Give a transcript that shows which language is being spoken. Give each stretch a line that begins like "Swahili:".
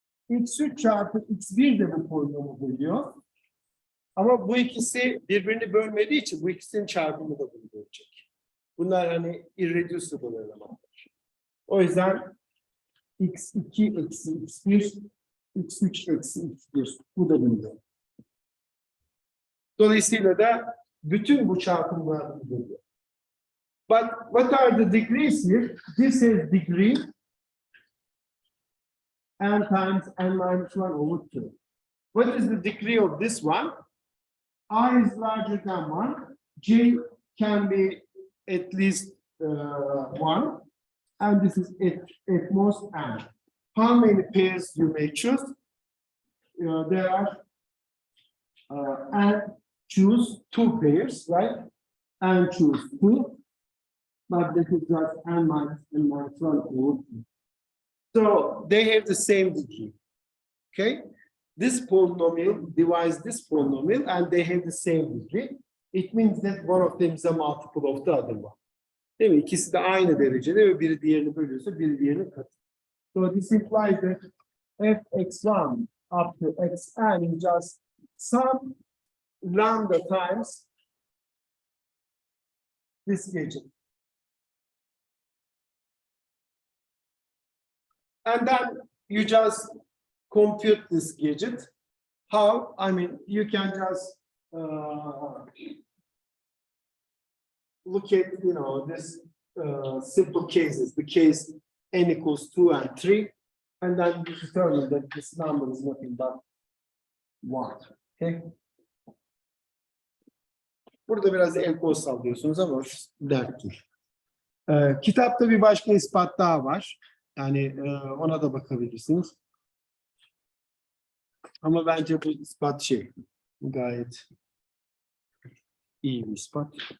Turkish: x3 çarpı x1 de bu polinomu bölüyor. Ama bu ikisi birbirini bölmediği için bu ikisinin çarpımı da bunu bölecek. Bunlar hani irreducible elementler. O yüzden x2 eksi x1, x3 eksi x1 bu da bunu. Dolayısıyla da bütün bu çarpımlar bunu bölüyor.
English: But what are the degrees here? This is degree n times n minus 1 over 2. What is the degree of this one? I is larger than 1. J can be at least 1. And this is at most n. How many pairs you may choose? There are and choose 2 pairs, right? And choose 2. But this is just n minus 1 over 2. So they have the same degree. Okay? This polynomial divides this polynomial and they have the same degree. It means that one of them is a multiple of the other one.
Turkish: Değil mi? İkisi de aynı derecede ve biri diğerini bölüyorsa biri diğerini katı.
English: So this implies that fx1 up to xn is just some lambda times this gadget. And then you just compute this gadget. How? I mean, you can just look at, this simple cases, the case n equals 2 and 3, and then you determine that this number is nothing but 1. Okay?
Turkish: Burada biraz el kol sallıyorsunuz ama dert değil. Kitapta bir başka ispat daha var. Yani ona da bakabilirsiniz. Ama bence bu ispat gayet iyi bir ispat.